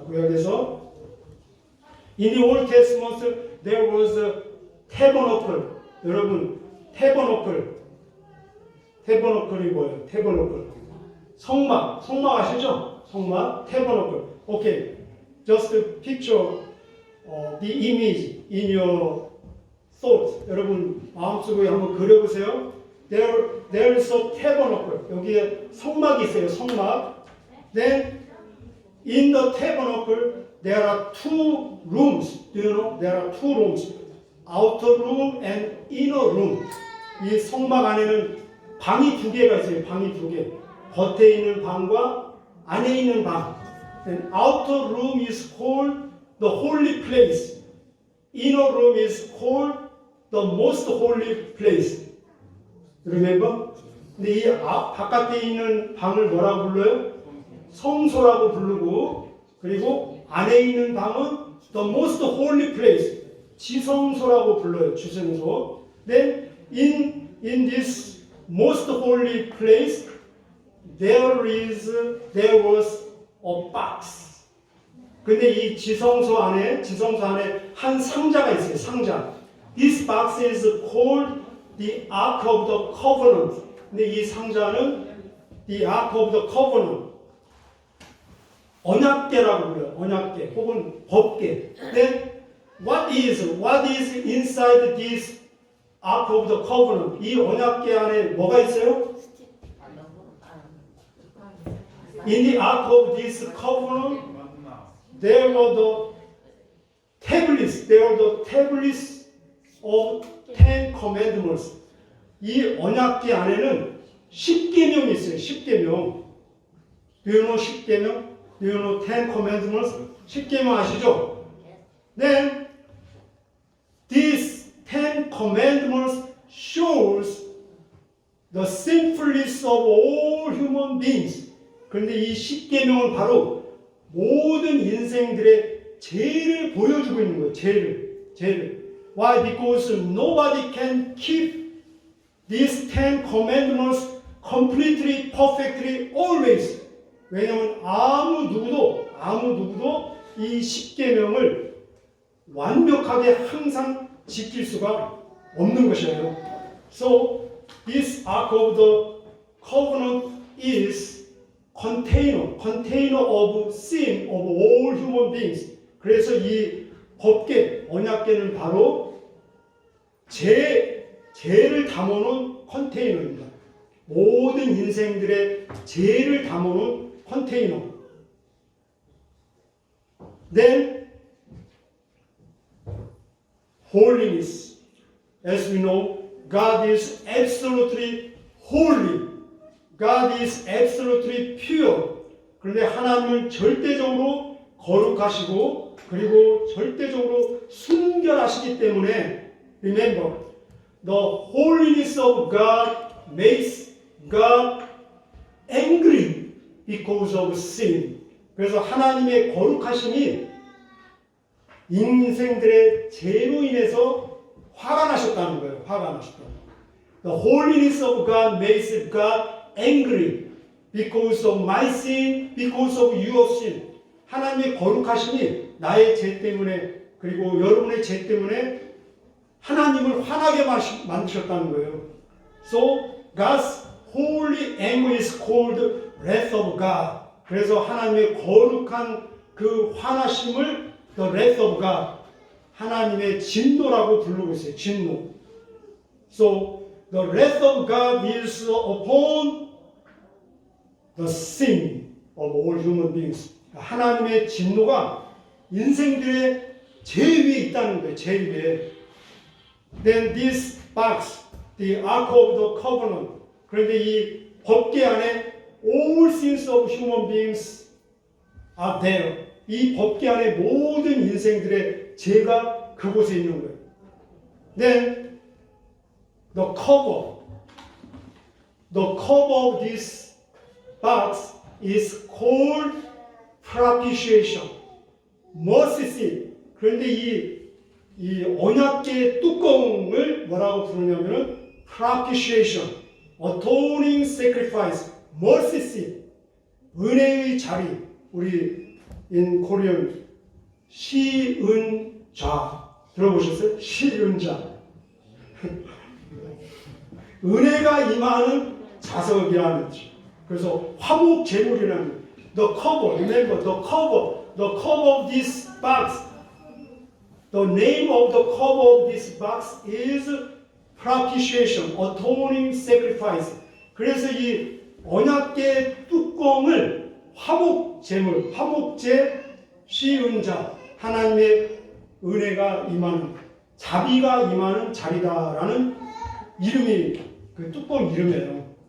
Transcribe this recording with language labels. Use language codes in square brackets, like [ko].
[ko] 구약에서 [en] in the Old Testament there was a tabernacle. [ko] 여러분, tabernacle.이 뭐예요? tabernacle. 성막 아시죠? [en] 성막, tabernacle. Okay, just picture the image in your thoughts. [ko] 여러분 마음속에 한번 그려보세요. [en] There is a tabernacle. [ko] 여기에 성막이 있어요. 성막. [en] Then in the tabernacle there are two rooms. Do you know? There are two rooms. Outer room and inner room. [ko] 이 성막 안에는 방이 두 개가 있어요. 방이 두 개. 겉에 있는 방과 안에 있는 방. [en] And outer room is called the holy place. Inner room is called the most holy place. Remember? [ko] 근데 이 바깥에 있는 방을 뭐라고 불러요? 성소라고 부르고, 그리고 안에 있는 방은 [en] the most holy place. [ko] 지성소라고 불러요. 지성소. [en] Then in this most holy place there was a box. [ko] 근데 이 지성소 안에 한 상자가 있어요. 상자. [en] This box is called the Ark of the Covenant. [ko] 근데 이 상자는 the Ark of the Covenant. 언약궤라고 불러요. 언약궤 혹은 법궤. [en] Then what is inside this Ark of the Covenant? [ko] 이 언약궤 안에 뭐가 있어요? [en] In the Ark of this covenant, there were the tablets. There were the tablets of 10 commandments. [ko] 이 언약궤 안에는 10계명이 있어요. 10계명. [en] Do you know 10계명? Do you know 10 commandments? [ko] 10계명 아시죠? [en] Then these 10 commandments shows the sinfulness of all human beings. [ko] 그런데 이 10계명은 바로 모든 인생들의 죄를 보여주고 있는 거예요. 죄를. [en] Why? Because nobody can keep these 10 commandments completely, perfectly, always. [ko] 왜냐하면 아무 누구도 이 10계명을 완벽하게 항상 지킬 수가 없는 것이에요. So this Ark of the Covenant is container of sin of all human beings. 그래서 이 법궤, 언약궤는 바로 죄를 담아놓은 컨테이너입니다. 모든 인생들의 죄를 담아놓은 컨테이너. [en] Then holiness. As we know, God is absolutely holy. God is absolutely pure. [ko] 그런데 하나님은 절대적으로 거룩하시고 그리고 절대적으로 순결하시기 때문에 [en] remember, the holiness of God makes God angry because of sin. [ko] 그래서 하나님의 거룩하심이 인생들의 죄로 인해서 화가 나셨다는 거예요. 화가 나셨다는 거예요. [en] The holiness of God makes God angry because of my sin, because of your sin. [ko] 하나님의 거룩하심이 나의 죄 때문에 그리고 여러분의 죄 때문에 하나님을 화나게 만드셨다는 거예요. [en] So God's holy anger is called wrath of God. [ko] 그래서 하나님의 거룩한 그 화나심을 the wrath of God, 하나님의 진노라고 부르고 있어요. 진노. [en] So the wrath of God is upon the sin of all human beings. [ko] 하나님의 진노가 인생들의 죄 위에 있다는 거예요. 죄 위에. [en] Then this box, the Ark of the Covenant. [ko] 그런데 이 법궤 안에 [en] all sins of human beings are there. [ko] 이 법궤 안에 모든 인생들의 죄가 그곳에 있는 거예요. [en] Then the cover of this box is called propitiation, mercy seat. [ko] 그런데 이 언약궤 뚜껑을 뭐라고 부르냐면은 [en] propitiation, atoning sacrifice, mercy seat, [ko] 은혜의 자리. 우리 [en] in Korean [ko] 시은자 들어보셨어요? 시은자. 은혜가 임하는 자석이라는 뜻. 그래서 화목 제물이라는 [en] the cover, remember the cover of this box. The name of the cover of this box is propitiation, atoning sacrifice. [ko] 그래서 이 언약궤 뚜껑을 화목 제물, 화목제 쉬운 자, 하나님의 은혜가 임하는, 자비가 임하는 자리다라는 이름이 그 뚜껑 이름이에요.